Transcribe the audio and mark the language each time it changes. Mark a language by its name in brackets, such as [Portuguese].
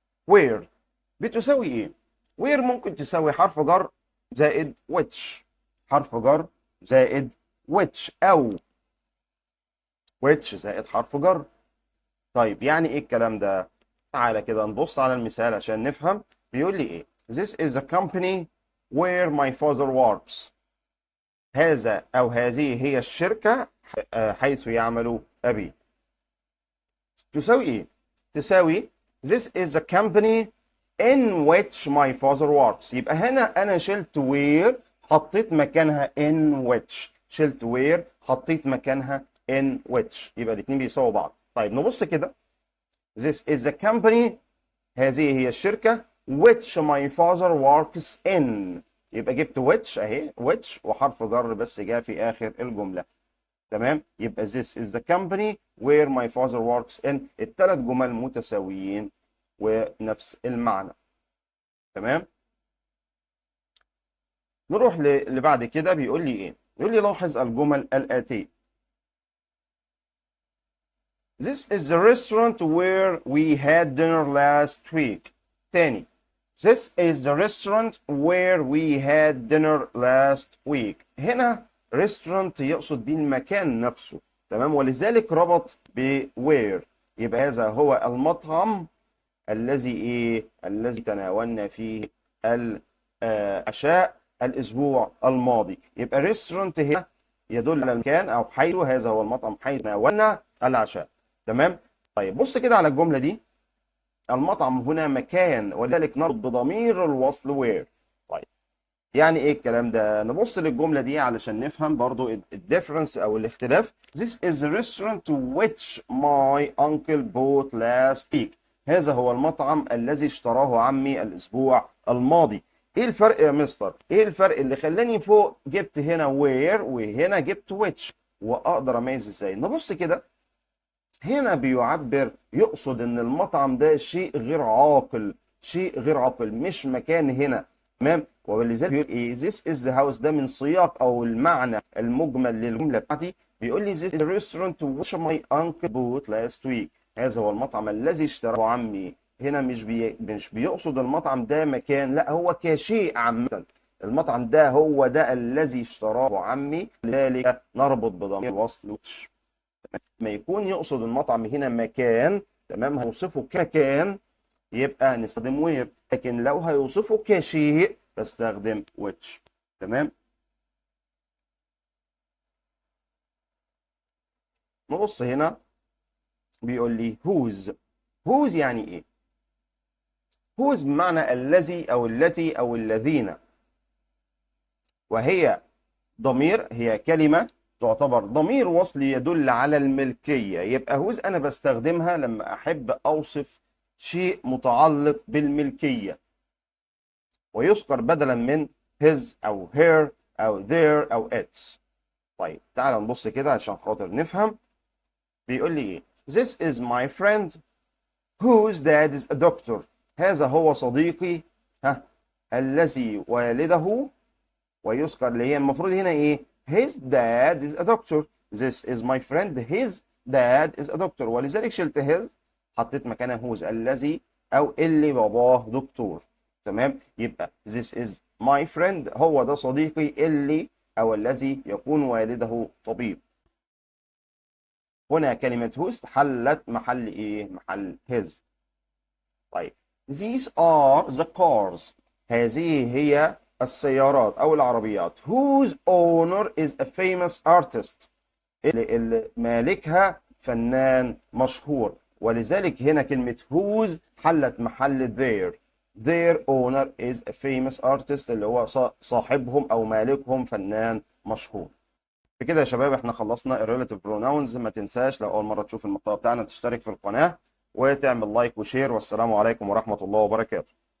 [Arabic] where بتساوي إيه؟ where ممكن تساوي حرف جر زائد which. حرف جر زائد which أو which زائد حرف جر. طيب يعني إيه الكلام ده؟ تعالى كده نبص على المثال عشان نفهم. بيقول لي إيه؟ [English] This is the company where my father works. [Arabic] هذا أو هذه هي الشركة حيث يعمل أبي. تساوي إيه؟ تساوي [English] This is the company in which my father works. [Arabic] يبقى هنا أنا شلت where، حطيت مكانها in which. شلت where حطيت مكانها in which، يبقى الاثنين بيساووا بعض. طيب نبص كده. [English] This is the company، [Arabic] هذه هي الشركة [English] which my father works in. [Arabic] يبقى جبت which اهي which وحرف جر بس جاء في آخر الجملة. تمام، يبقى [English] this is the company where my father works in. [Arabic] الثلاث جمل متساويين ونفس المعنى. تمام، نروح اللي بعد كده. بيقول لي ايه؟ بيقول لي لاحظ الجمل الآتية. [English] This is the restaurant where we had dinner last week. [Arabic] تاني. [English] This is the restaurant where we had dinner last week. [Arabic] هنا restaurant يقصد به المكان نفسه. تمام، ولذلك ربط ب where. يبقى هذا هو المطعم الذي تناولنا فيه العشاء الأسبوع الماضي. يبقى restaurant هنا يدل على المكان أو حيث، هذا هو المطعم حيث تناولنا العشاء. تمام. طيب بص كده على الجملة دي. المطعم هنا مكان، ولذلك نربط بضمير الوصل where. طيب يعني ايه الكلام ده؟ نبص للجملة دي علشان نفهم برضو الديفرنس او الاختلاف. [English] This is the restaurant which my uncle bought last week. [Arabic] هذا هو المطعم الذي اشتراه عمي الاسبوع الماضي. ايه الفرق يا مستر؟ ايه الفرق اللي خلاني فوق جبت هنا where وهنا جبت which؟ واقدر اميز ازاي؟ نبص كده. هنا بيعبر، يقصد ان المطعم ده شيء غير عاقل، شيء غير عاقل، مش مكان هنا. تمام، ولذلك بيقول ايه this is the house. ده من سياق او المعنى المجمل للجمله بتاعتي. بيقول لي [English] this is the restaurant which my uncle bought last week. [Arabic] هذا هو المطعم الذي اشتراه عمي. هنا مش بيقصد المطعم ده مكان، لا هو كشيء عامه. المطعم ده هو ده الذي اشتراه عمي، لذلك نربط بضمير وصل which. ما يكون يقصد المطعم هنا مكان، تمام، هيوصفه كمكان يبقى نستخدم وير، لكن لو هيوصفه كشيء بستخدم which. تمام، نبص هنا. بيقول لي whose. whose يعني ايه؟ whose بمعنى الذي او التي او الذين، وهي ضمير، هي كلمة تعتبر ضمير وصل يدل على الملكية. يبقى whose أنا بستخدمها لما أحب أوصف شيء متعلق بالملكية، ويذكر بدلا من his أو her أو their أو its. طيب تعال نبص كده عشان خاطر نفهم. بيقول لي إيه؟ [English] This is my friend whose dad is a doctor. [Arabic] هذا هو صديقي الذي والده، ويذكر اللي هي المفروض هنا ايه؟ [English] his dad is a doctor. This is my friend his dad is a doctor. [Arabic] ولذلك شلت his حطيت مكانها whose الذي او اللي باباه دكتور. تمام، يبقى [English] this is my friend [Arabic] هو ده صديقي اللي او الذي يكون والده طبيب. هنا كلمة whose حلت محل ايه؟ محل his. [English] طيب these are the cars. [Arabic] هذه هي السيارات أو العربيات [English] whose owner is a famous artist. [Arabic] اللي مالكها فنان مشهور، ولذلك هنا كلمة whose حلت محل their. [English] their owner is a famous artist [Arabic] اللي هو صاحبهم أو مالكهم فنان مشهور. بكده يا شباب احنا خلصنا الريلاتيف بروناونز. ما تنساش لو أول مرة تشوف المحتوى بتاعنا تشترك في القناة وتعمل لايك وشير، والسلام عليكم ورحمة الله وبركاته.